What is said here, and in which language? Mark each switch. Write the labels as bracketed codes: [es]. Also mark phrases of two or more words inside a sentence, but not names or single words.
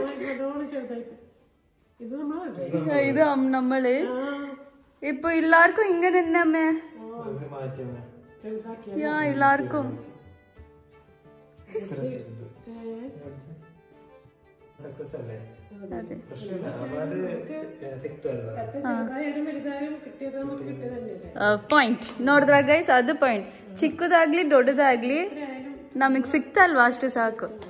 [ml] ഇത് നമ്മള് ഇപ്പൊ എല്ലാവർക്കും ഇങ്ങനെ തന്നെ അമ്മേ, എല്ലാവർക്കും [kn] ಪಾಯಿಂಟ್ ನೋಡಿದ್ರ ಗೈಸ್, ಅದು ಪಾಯಿಂಟ್. ಚಿಕ್ಕದಾಗ್ಲಿ ದೊಡ್ಡದಾಗ್ಲಿ ನಮಗ್ ಸಿಕ್ತಲ್ವಾ ಅಷ್ಟು ಸಾಕು.